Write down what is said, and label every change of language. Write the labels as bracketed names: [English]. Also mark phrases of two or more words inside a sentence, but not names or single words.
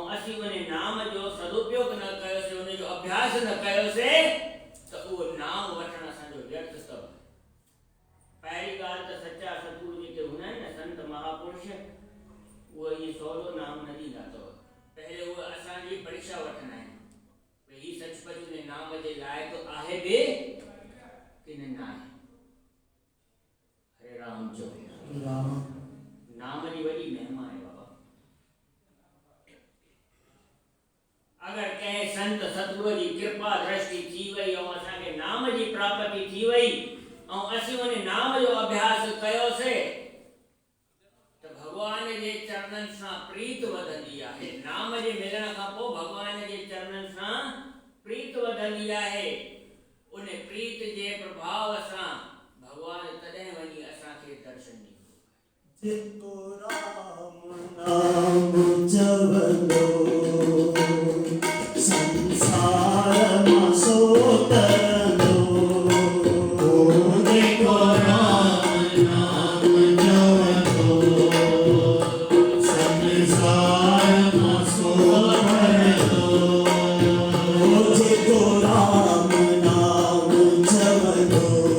[Sindhi] असीं उन नाम जो सदुपयोग न कयोसीं उन जो अभ्यास न कयोसीं त उहो नाम वठण असांजो व्यर्थ अथव पहिरीं ॻाल्हि त सचा सतगुरु जेके हूंदा आहिनि न संत महापुरुष उहे इहे सवलो नाम न ॾींदा अथव पहले उहे असांजी परीक्षा वठंदा आहिनि भई हीउ सचपच उन नाम जे लाइक़ु आहे बि कि न आहे हरे राम चओ राम नाम जी वॾी महिमा आहे बाबा अगर कंहिं संत सतगुरु जी कृपा दृष्टि थी वई ऐं असांखे नाम जी प्राप्ति थी वई ऐं असीं उन नाम जो अभ्यास कयोसीं त भगवान जे चरणनि सां प्रीत वधंदी आहे नाम जे मिलण खां पोइ भगवान जे चरणनि सां प्रीत वधंदी आहे उन प्रीत जे प्रभाव सां भगवान तॾहिं वञी असांखे दर्शन ॾींदो जेको राम नाम जपंदो संसार मां सो तरंदो जेको राम नाम जपंदो संसार मां सो तरंदो जेको राम नाम जपंदो